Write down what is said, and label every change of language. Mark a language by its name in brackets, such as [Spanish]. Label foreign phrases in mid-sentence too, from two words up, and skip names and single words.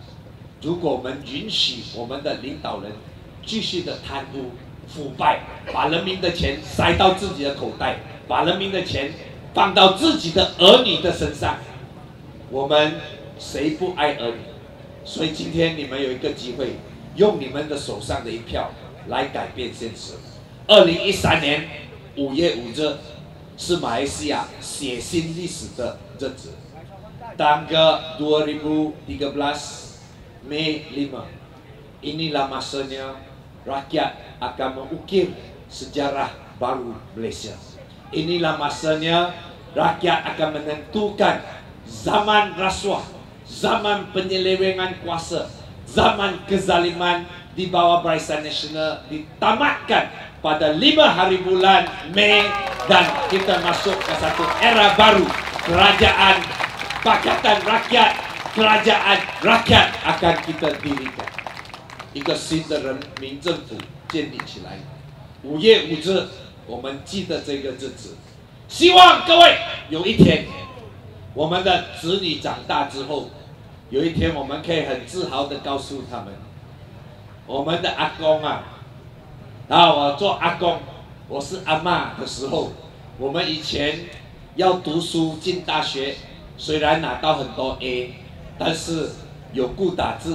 [Chinese] 如果我们允许我们的领导人继续的贪污腐败，把人民的钱塞到自己的口袋，把人民的钱放到自己的儿女的身上，我们谁不爱儿女？所以今天你们有一个机会，用你们的手上的一票来改变现实。2013年5月5日是马来西亚写新历史的日子。 [Malay] Tanggal 2013 Mei 5, inilah masanya rakyat akan mengukir sejarah baru Malaysia. Inilah masanya rakyat akan menentukan zaman rasuah, zaman penyelewengan kuasa, zaman kezaliman di bawah Barisan Nasional ditamatkan pada 5 hari bulan Mei, dan kita masuk ke satu era baru, kerajaan Pakatan Rakyat, kerajaan rakyat akan kita dirikan. [Chinese] 一个新的人民政府建立起来。5月5日，我们记得这个日子。希望各位有一天，我们的子女长大之后，有一天我们可以很自豪地告诉他们，我们的阿公啊，我做阿公，我是阿嬷的时候，我们以前要读书进大学，虽然拿到很多 A， 但是有顾打字。